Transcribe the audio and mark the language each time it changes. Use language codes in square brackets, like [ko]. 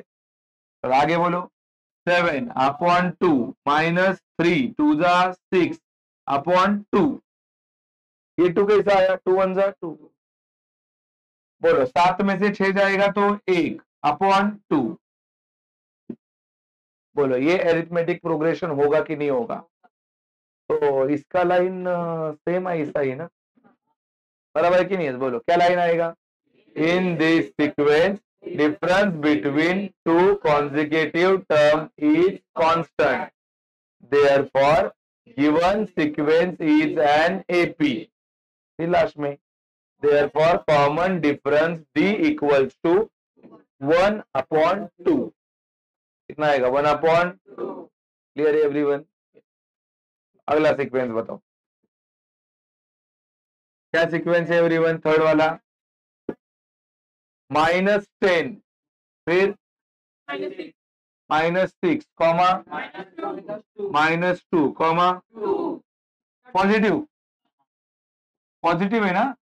[hi] तो आगे बोलो 7/2 माइनस 3 2 जा 6/2, ये 2 कैसा आया, 2 1 जा 2। बोलो 7 में से 6 जाएगा तो 1/2। बोलो ये एरिथमेटिक प्रोग्रेशन होगा कि नहीं होगा, तो इसका लाइन सेम ऐसा ही ना, बराबर है कि नहीं है। बोलो क्या लाइन आएगा, [en] In this sequence difference between two consecutive term is constant, therefore given sequence is an AP। [hi] फिर लास्ट में [en] therefore common difference D equals to 1/2, [hi] कितना आएगा, [en] 1/2। Clear everyone. [hi] अगला सीक्वेंस बताओ, क्या सीक्वेंस है एवरीवन, थर्ड वाला, -10, फिर -6 कॉमा -2 कॉमा पॉजिटिव, पॉजिटिव है ना।